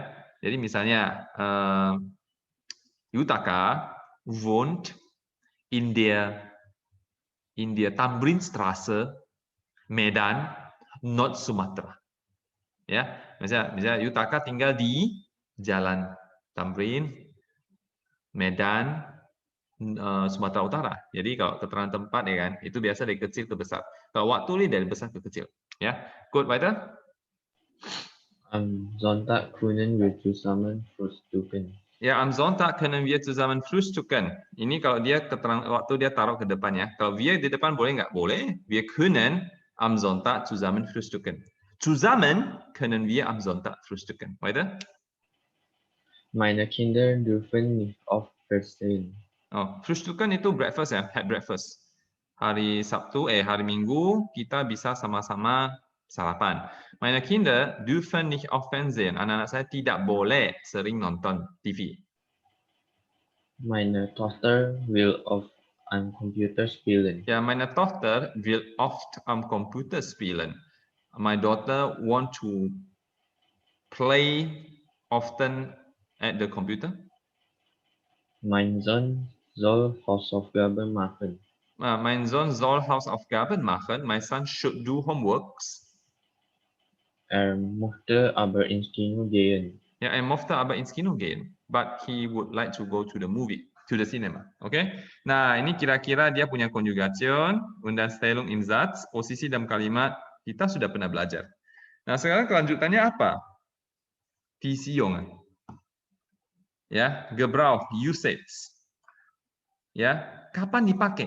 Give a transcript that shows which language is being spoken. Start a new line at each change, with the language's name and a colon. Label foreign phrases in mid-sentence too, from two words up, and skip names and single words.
Indonesian: Jadi misalnya
German: Yutaka wohnt in der Tamrinstraße, Medan, Nord Sumatra.
Indonesian: Ya. Misalnya Yutaka tinggal di Jalan Tamrin, Medan, Sumatera Utara. Jadi kalau keterangan tempat ya kan, itu biasa dari kecil ke besar. Kalau waktu ini dari besar ke kecil. Ya, good,
German: weiter. Am Sonntag können wir zusammen frühstücken. Ya, am Sonntag können wir zusammen frühstücken.
Indonesian: Ini kalau dia keterangan waktu dia taruh ke depan ya. Kalau wir di depan boleh nggak? Boleh.
German: Wir können am Sonntag zusammen frühstücken. Zusammen können wir am Sonntag frühstücken. Weiter. Meine Kinder dürfen nicht auf verstehen.
Indonesian: Oh, frühstücken itu breakfast ya,
English: had breakfast.
Indonesian: Hari Minggu kita bisa sama-sama sarapan.
German: Meine Kinder dürfen nicht auf Fernsehen.
Indonesian: Anak-anak saya tidak boleh sering nonton TV.
German: Meine Tochter will oft am Computer spielen. Ja, meine Tochter will oft am Computer spielen.
English: My daughter want to play often at the computer.
German: Mein Sohn soll Hausaufgaben machen. Mein Sohn soll Hausaufgaben machen.
English: My son should do homeworks.
German: Möchte aber ins Kino gehen. Ja, mochte aber ins Kino gehen.
English: But he would like to go to the movie, to the cinema.
Indonesian: Okay? Nah, ini kira-kira dia punya conjugation,
German: Undanstellung im Satz,
Indonesian: posisi dalam kalimat kita sudah pernah belajar. Nah, sekarang kelanjutannya apa?
German: Beziehungen. Ya, Gebrauch, usage.
Indonesian: Ya, kapan dipakai?